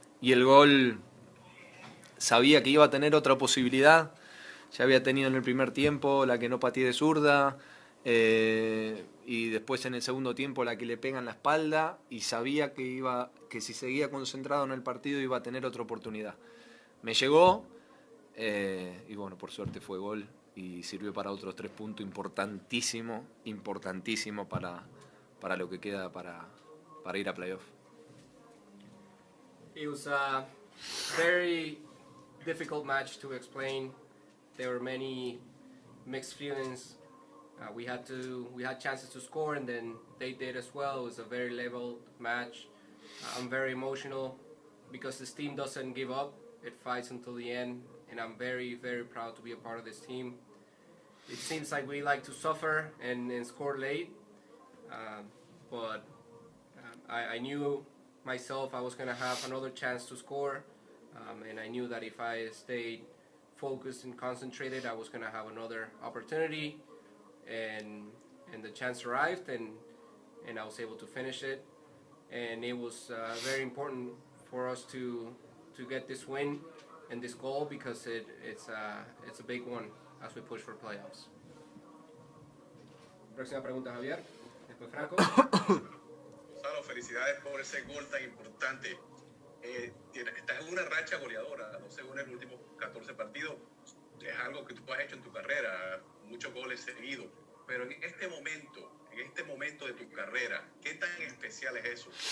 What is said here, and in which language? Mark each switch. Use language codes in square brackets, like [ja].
[es] Y el gol, sabía que iba a tener otra posibilidad, ya había tenido en el primer tiempo la que no pateé de zurda, y después en el segundo tiempo la que le pega en la espalda, y sabía que si seguía concentrado en el partido iba a tener otra oportunidad. Me llegó, y bueno, por suerte fue gol y sirvió para otros 3 puntos importantísimo para lo que queda para ir a playoff. [en] It was a very difficult match to explain. There were many mixed feelings. We had chances to score, and then they did as well. It was a very level match. I'm very emotional because this team doesn't give up. It fights until the end, and I'm very, very proud to be a part of this team. It seems like we like to suffer and score late, but I knew myself I was going to have another chance to score, and I knew that if I stayed focused and concentrated, I was going to have another opportunity, and the chance arrived, and I was able to finish it, and it was very important for us to get this win and this goal because it's a big one as we push for playoffs. [es] Próxima pregunta, Javier. Después Franco. Gonzalo, felicidades por ese gol tan importante. Estás en una racha goleadora, no sé, en los últimos 14 partidos. Es algo que tú has hecho en tu carrera, muchos goles seguidos. Pero en este momento de tu carrera, ¿qué tan especial es eso?